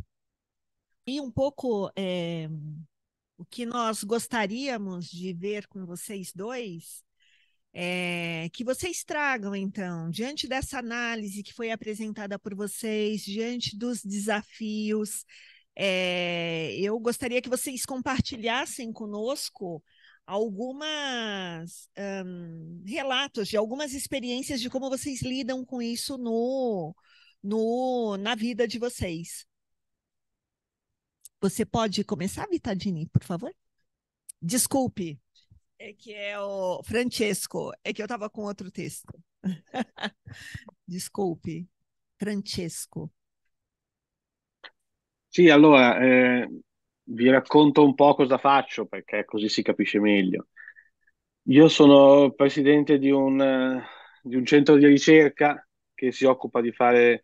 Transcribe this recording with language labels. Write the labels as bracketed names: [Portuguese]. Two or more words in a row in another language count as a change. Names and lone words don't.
[Portuguese] E um pouco o que nós gostaríamos de ver com vocês dois, que vocês tragam, então, diante dessa análise que foi apresentada por vocês, diante dos desafios, eu gostaria que vocês compartilhassem conosco algumas relatos de algumas experiências de como vocês lidam com isso na vida de vocês. Você pode começar, Vittadini, por favor? Desculpe, é que é o Francesco, é que eu estava com outro texto. Desculpe, Francesco. [Italian] Sì, allora vi racconto un po' cosa faccio perché così si capisce meglio. Io sono presidente di un centro di ricerca che si occupa di fare...